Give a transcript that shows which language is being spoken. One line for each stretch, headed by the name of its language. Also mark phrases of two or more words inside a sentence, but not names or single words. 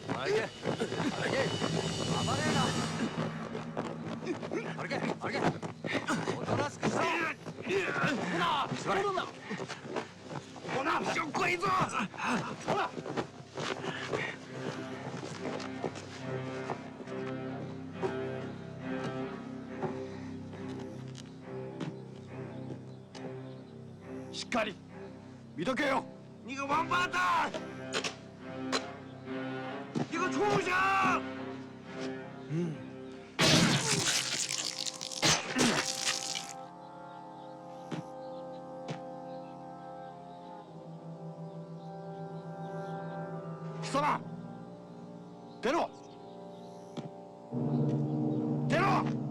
Japanese: け暴れるな歩け歩けおとなしくしろほら座れほらしょっこいぞほらしっかり見とけよ！
Chinese: 你个王八蛋！你个畜生！
Japanese: 貴様！出ろ！出ろ！